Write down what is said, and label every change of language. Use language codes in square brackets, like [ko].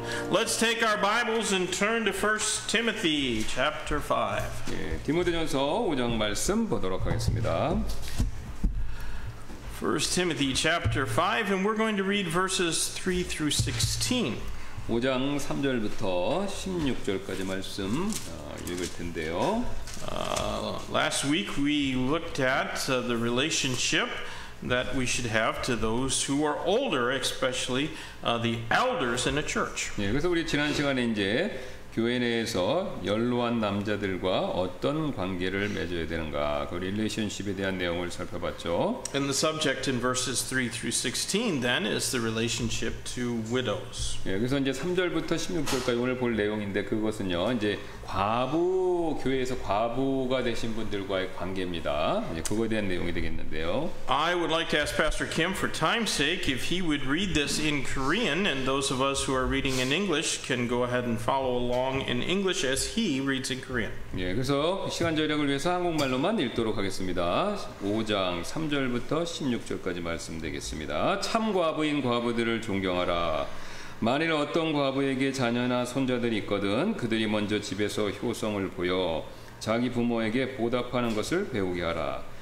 [en] Let's take our Bibles and turn to 1 Timothy chapter 5. [ko] 예, 디모데전서 5장 말씀 보도록 하겠습니다. [en] 1 Timothy chapter 5, and we're going to read verses 3 through 16. [ko] 5장 3절부터 16절까지 말씀 읽을 텐데요. [en] Last week we looked at the relationship that we should have to those who are older, especially the elders in a church. [ko] 예, 그래서 우리 지난 시간에 이제 교회 내에서 연로한 남자들과 어떤 관계를 맺어야 되는가, 그 릴레이션십에 대한 내용을 살펴봤죠. [en] And the subject in verses 3 through 16 then is the relationship to widows. [ko] 예, 그래서 이제 3절부터 16절까지 오늘 볼 내용인데 그것은요, 이제 교회에서 과부가 되신 분들과의 관계입니다. 예, 그거에 대한 내용이 되겠는데요. [en] I would like to ask Pastor Kim, for time's sake, if he would read this in Korean, and those of us who are reading in English can go ahead and follow along in English as he reads in Korean. [ko] 예, 그래서 시간 절약을 위해서 한국말로만 읽도록 하겠습니다. 5장 3절부터 16절까지 말씀되겠습니다. 참 과부인 과부들을 존경하라. 만일 어떤 과부에게 자녀나 손자들이 있거든 그들이 먼저 집에서 효성을 보여 자기 부모에게 보답하는 것을 배우게 하라.